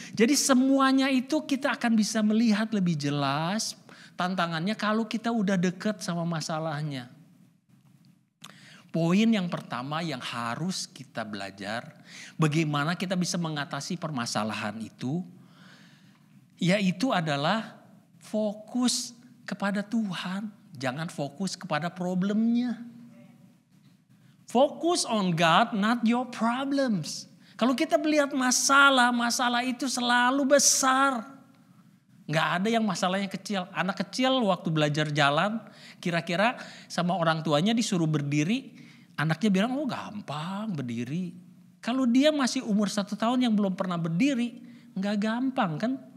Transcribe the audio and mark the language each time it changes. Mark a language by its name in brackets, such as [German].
[Indonesian] Jadi semuanya itu kita akan bisa melihat lebih jelas tantangannya kalau kita udah dekat sama masalahnya. Poin yang pertama yang harus kita belajar, bagaimana kita bisa mengatasi permasalahan itu, yaitu adalah fokus kepada Tuhan. Jangan fokus kepada problemnya. [English] Focus on God, not your problems. [Indonesian] Kalau kita melihat masalah itu selalu besar. Nggak ada yang masalahnya kecil. Anak kecil waktu belajar jalan, kira-kira sama orang tuanya disuruh berdiri, anaknya bilang, oh gampang berdiri. Kalau dia masih umur 1 tahun yang belum pernah berdiri, nggak gampang kan?